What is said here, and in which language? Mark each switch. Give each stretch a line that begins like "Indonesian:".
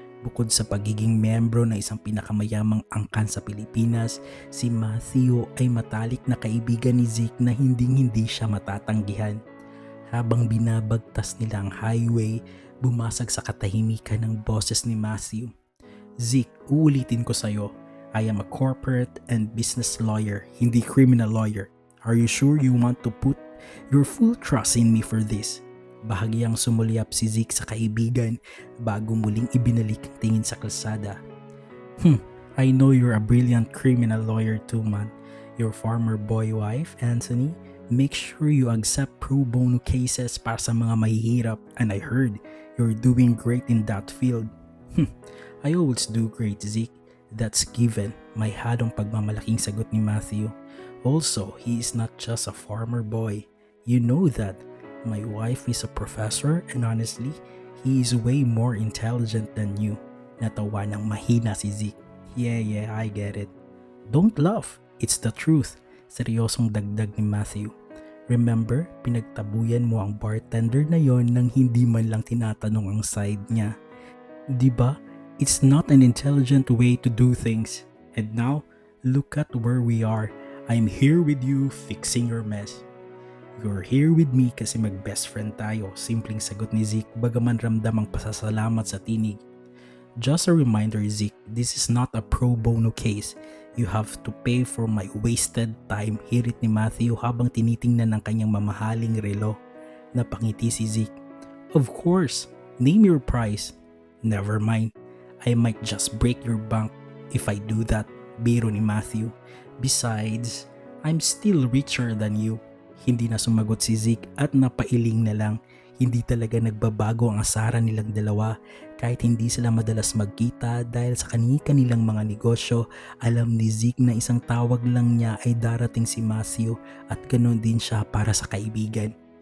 Filipino: Bukod sa pagiging membro ng isang pinakamayamang angkan sa Pilipinas, si Matthew ay matalik na kaibigan ni Zeke na hinding-hindi siya matatanggihan. Habang binabagtas nila ang highway, bumasag sa katahimikan ng boses ni Matthew. "Zeke, uulitin ko sa'yo.
English: I am a corporate and business lawyer,
Filipino: hindi
English: criminal lawyer. Are you sure you want to put your full trust in me for this?"
Filipino: Bahagyang sumulyap si Zeke sa kaibigan bago muling ibinalik ang tingin sa kalsada.
English: I know you're a brilliant criminal lawyer too, man. Your former boy wife, Anthony, make sure you accept pro bono cases
Filipino: para sa mga mahihirap,
English: and I heard you're doing great in that field." "I always do great, Zeke. That's given,"
Filipino: may hadong pagmamalaking sagot ni Matthew.
English: "Also, he is not just a farmer boy. You know that. My wife is a professor and honestly, he is way more intelligent than you."
Filipino: Natawa ng mahina si Zeke.
English: Yeah, I get it." "Don't laugh. It's the truth."
Filipino: Seryosong dagdag ni Matthew. "Remember, pinagtabuyan mo ang bartender na yon nang hindi man lang tinatanong ang side niya. Diba?
English: It's not an intelligent way to do things. And now, look at where we are. I'm here with you fixing your mess." "You're here with me
Filipino: kasi mag-best friend tayo," simpleng sagot ni Zeke bagaman ramdam ang pasasalamat sa tinig.
English: "Just a reminder, Zeke, this is not a pro bono case. You have to pay for my wasted time,"
Filipino: hirit ni Matthew habang tinitingnan ang kanyang mamahaling relo. Napangiti si Zeke.
English: "Of course, name your price." "Never mind. I might just break your bank if I do that,"
Filipino: biro ni Matthew.
English: "Besides, I'm still richer than you."
Filipino: Hindi na sumagot si Zeke at napailing na lang. Hindi talaga nagbabago ang asaran nilang dalawa. Kahit hindi sila madalas magkita dahil sa kani-kanilang mga negosyo, alam ni Zeke na isang tawag lang niya ay darating si Matthew at ganoon din siya para sa kaibigan.